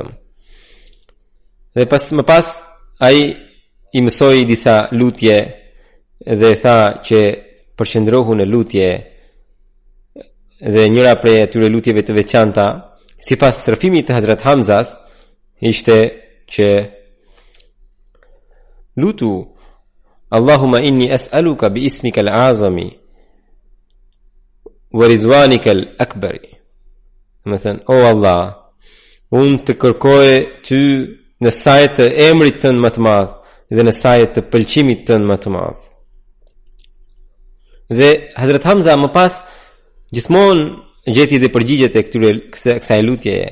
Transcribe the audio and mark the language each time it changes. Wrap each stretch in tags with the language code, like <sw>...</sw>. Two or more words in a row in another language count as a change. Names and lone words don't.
<sq>Dhe më pas ai i mësoi disa lutje dhe tha që përqendrohu në lutje. Dhe njëra prej atyre lutjeve të veçanta, sipas rrëfimit të Hazrat Hamzas, ishte që lutu:</sq> <ar>اللهم إني أسألك باسمك الأعظم ورضوانك الأكبر.</ar> <sq>Do të thënë, o Allah, unë të kërkoj ty në sajt të emrit tënd më të madh dhe në sajt të pëlqimit tënd më të madh. Dhe Hazrat Hamza më pas gjithmonë gjeti dhe përgjigjet e kësaj lutjeje.</sq>